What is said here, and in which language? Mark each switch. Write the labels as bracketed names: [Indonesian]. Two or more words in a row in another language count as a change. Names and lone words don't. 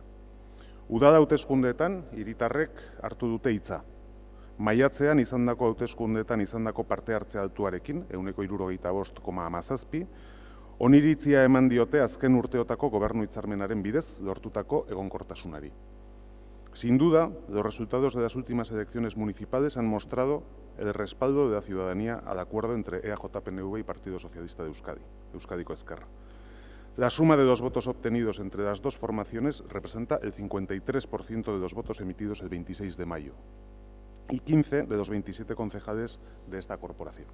[Basque] Udal hauteskundeetan hiritarrek hartu dute hitza. Maiatzean izandako hauteskundeetan izandako parte hartze altuarekin, 75,17, oniritzia eman diote azken urteotako gobernu hitzarmenaren bidez lortutako egonkortasunari. [Spanish] Sin duda, los resultados de las últimas elecciones municipales han mostrado el respaldo de la ciudadanía al acuerdo entre EAJ-PNV y Partido Socialista de Euskadi, Euskadiko Ezkerra. La suma de los votos obtenidos entre las dos formaciones representa el 53% de los votos emitidos el 26 de mayo y 15 de los 27 concejales de esta corporación.